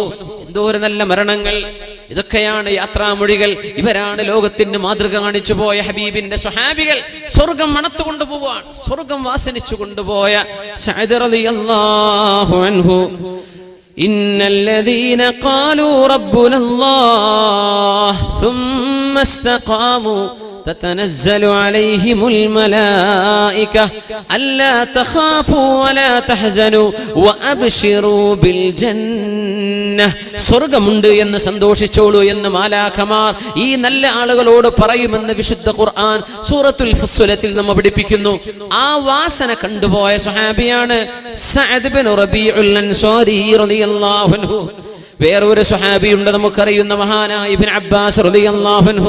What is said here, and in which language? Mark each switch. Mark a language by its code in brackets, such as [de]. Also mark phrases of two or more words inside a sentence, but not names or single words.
[ml] എന്തോരം നല്ല മരണങ്ങൾ! ഇതൊക്കെയാണ് യാത്രാമൊഴികൾ. ഇവരാണ് ലോകത്തിന് മാതൃക കാണിച്ചു പോയ ഹബീബിന്റെ സ്വഹാബികൾ. സ്വർഗം മണത്തു കൊണ്ടുപോവാൻ, സ്വർഗം വാസനിച്ചു കൊണ്ടുപോയ സഅദ് [ar] رضي الله عنه. إن الذين قالوا ربنا الله ثم استقاموا تتنزل عليهم الملائكة ألا تخافوا ولا تحزنوا وأبشروا بالجنة. [ml] സ്വർഗ്ഗമുണ്ട് എന്ന് സന്തോഷിച്ചോളൂ എന്ന് മാലാഖമാർ ഈ നല്ല ആളുകളോട് പറയുമെന്ന് വിശുദ്ധ ഖുർആൻ സൂറത്തുൽ ഫുസ്സിലത്തിൽ നമ്മെ പഠിപ്പിക്കുന്നു. ആ വാസന കണ്ടുപോയ സ്വഹാബിയാണ് സഅദ് ബിൻ റബീഉൽ അൻസാരി [ar] رضي الله عنه. [ml] വേറൊരു സ്വഹാബിയുണ്ട് നമുക്കറിയുന്ന മഹാനായ ഇബ്നു അബ്ബാസ് [ar] رضي الله عنه.